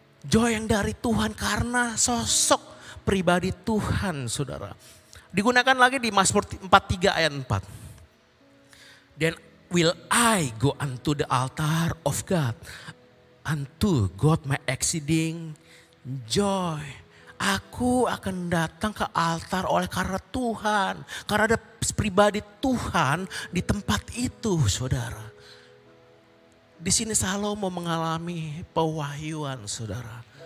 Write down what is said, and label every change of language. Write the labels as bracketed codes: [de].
[id] Joy yang dari Tuhan karena sosok pribadi Tuhan saudara. Digunakan lagi di Mazmur 43 ayat 4. [en] Then will I go unto the altar of God. Unto God my exceeding joy. [id] Aku akan datang ke altar oleh karena Tuhan. Karena ada pribadi Tuhan di tempat itu saudara. Di sini Salomo mengalami pewahyuan saudara.